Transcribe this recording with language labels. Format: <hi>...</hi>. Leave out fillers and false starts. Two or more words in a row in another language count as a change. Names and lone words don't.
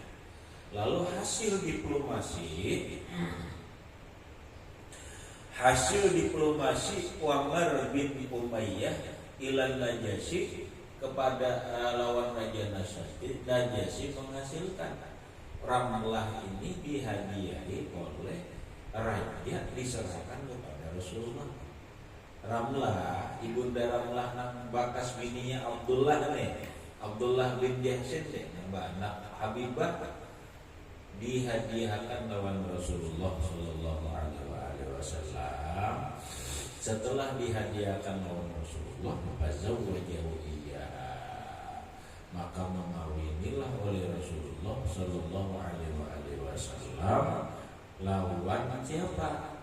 <id>Lalu hasil diplomasi Ammar bin Umayyah ila Najasyi kepada lawan Raja Najasyi menghasilkan Ramlah ini dihadiahi oleh raja diserahkan kepada Rasulullah.</id> <bjn>Ramlah, ibunda Ramlah nang bakas bininya Abdullah nih, Abdullah bin Jahsin deh, yang anak Habibah dihadiahkan lawan Rasulullah</bjn> <ar>صلى الله عليه وسلم.</ar> <id>Setelah dihadiahkan lawan Rasulullah,</id> <ar>فزوجه إياها,</ar> <id>maka mengawinilah oleh Rasulullah</id> <ar>صلى الله عليه وسلم</ar> <id>lawan siapa?</id>